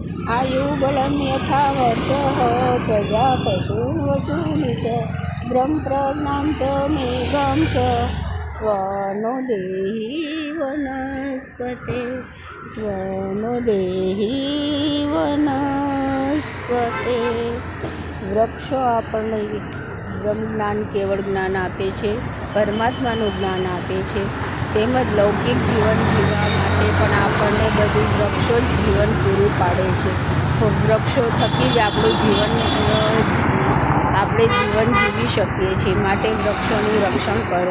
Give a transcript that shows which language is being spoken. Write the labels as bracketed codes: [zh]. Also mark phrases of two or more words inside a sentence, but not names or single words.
[sa] आयुबलं यथा वर्षः प्रजा पशुवसूनि च ब्रह्मप्रज्ञां च मेघं च त्वनो देहि वनस्पते त्वनो देहि वनस्पते। [gu] વૃક્ષો આપણને બ્રહ્મજ્ઞાન કેવળ જ્ઞાન આપે છે, પરમાત્માનું જ્ઞાન આપે છે, તેમજ લૌકિક જીવન જીવવા માટે પણ આપણને બધું વૃક્ષો જ જીવન પૂરું પાડે છે। વૃક્ષો થકી જ આપણે જીવન જીવી શકીએ છીએ, માટે વૃક્ષોનું રક્ષણ કરો।